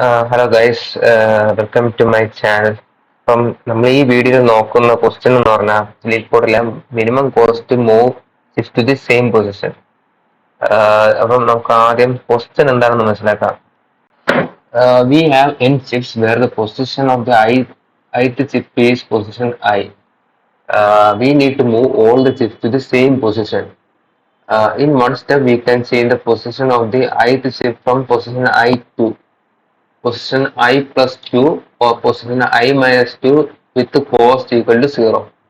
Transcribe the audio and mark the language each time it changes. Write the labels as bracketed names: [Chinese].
[English] Hello guys, welcome to my channel. [Malayalam] നമ്മൾ ഈ വീഡിയോയിൽ നോക്കുന്ന ക്വസ്റ്റ്യൻ എന്ന് പറഞ്ഞാൽ [English] Lead minimum cost move shift to the same position. [Malayalam] അപ്പം നമുക്ക് ആദ്യം ക്വസ്റ്റ്യൻ എന്താണെന്ന് മനസ്സിലാക്കാം. [English] We have n chips where the position of the ith chip is position I. We need to move all the chips to the same position. In one step, we can change the position of the ith chip from position I to position I plus 2 or position I minus 2 with cost equal to 0.